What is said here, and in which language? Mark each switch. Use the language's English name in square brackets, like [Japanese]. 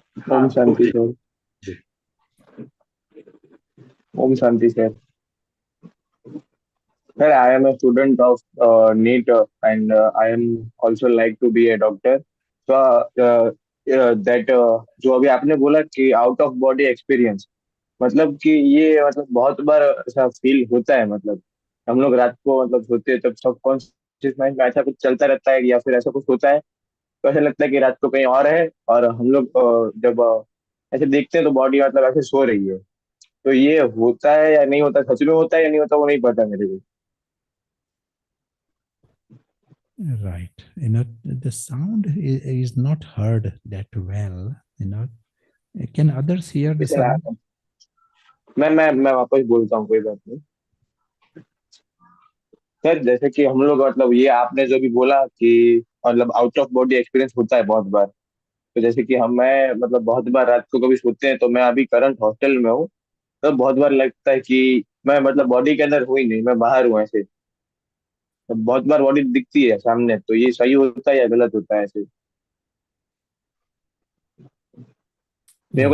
[English] Om Shanti, sir. Om Shanti, sir. Sir, I am a student of NEET and I am also like to be a doctor. So that [Hindi] जो अभी आपने बोला कि out of body experience मतलब कि ये मतलब बहुत बार ऐसा फील होता है मतलब हम लोग रात को मतलब सोते हैं तब सब कॉन्शियस माइंड में ऐसा कुछ चलता रहता है या फिर ऐसा कुछ होता है तो ऐसा लगता है कि रात को कहीं और है और हम लोग जब ऐसे देखते हैं तो बॉडी मतलब ऐसे सो रही है तो ये होता है या नहीं होता सच में होता है या नहीं होता वो नहीं पता मेरे को [English] Right. The sound is not heard that well. Can others hear the sound? [Hindi] मैं वापस बोलता हूँ कोई बात नहीं सर जैसे कि हम लोग मतलब ये आपने जो भी बोला कि मतलब आउट ऑफ बॉडी एक्सपीरियंस होता है बहुत बार तो जैसे कि हम मैं मतलब बहुत बार रात को कभी सोते हैं तो मैं अभी करंट हॉस्टल में हूँ तो बहुत बार लगता है कि मैं मतलब बॉडी के अंदर हूँ ही नहीं मैं बाहर हूँ ऐसे तो बहुत बार बॉडी दिखती है सामने तो ये सही होता है या गलत होता है ऐसे मेरे को